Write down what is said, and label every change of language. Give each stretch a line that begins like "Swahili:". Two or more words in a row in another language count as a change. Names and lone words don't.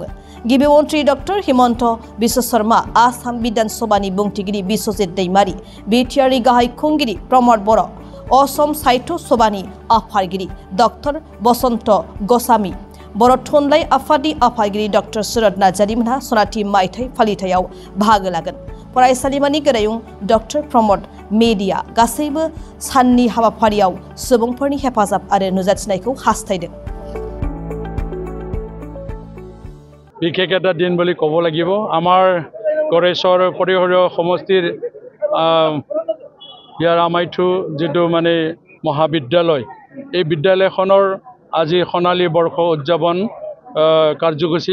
Bodo: गिबि मन्त्रि डक्टर हिमन्त बिश्व शर्मा, आसाम विधान सभानि बुंथिगिरि बिश्वजित दैमारी, बिटिआरनि गाहाय खुंगिरि प्रमद बर', असम साहित्य सभानि आफादगिरि डक्टर बसन्त गसामी, बर' थुनलाइ आफादनि आफादगिरि डक्टर सुरत नार्जारीमोनहा सनाथि मायथाइ फालिथायाव बाहागो लागोन। फरायसालिमानि गोरायुं डक्टर प्रमद मेडिया गासैबो साननि हाबाफारियाव सुबुंफोरनि हेफाजाब आरो नुजाथिनायखौ हास्थायदों।
Assamese: বিশেষ এটা দিন বুলি ক'ব লাগিব। আমাৰ गरेश्वर পৰিসৰ সমষ্টিৰ ইয়াৰ আমাইথু যিটো মানে মহাবিদ্যালয়, এই বিদ্যালয়খনৰ আজি সোণালী বৰ্ষ উদযাপন কাৰ্যসূচী।